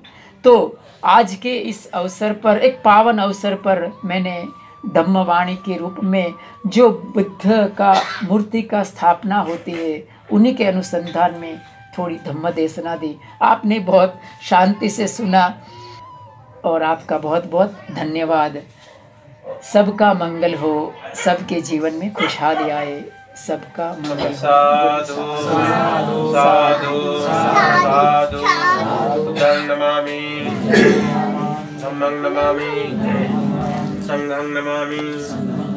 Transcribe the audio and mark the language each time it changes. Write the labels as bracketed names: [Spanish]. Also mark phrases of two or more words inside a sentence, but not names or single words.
[Hindi] तो आज के इस अवसर पर, एक पावन अवसर पर, मैंने धम्मवाणी के रूप में जो बुद्ध का मूर्ति का स्थापना होती है उन्हीं के अनुसंधान में थोड़ी धम्म देशना दी। आपने बहुत शांति से सुना और आपका बहुत बहुत धन्यवाद। सबका मंगल हो, सबके जीवन में खुशहाली आए, सबका मंगल। [Pali] साधु साधु साधु बुद्धं नमामि, धम्मं नमामि, संघं नमामि।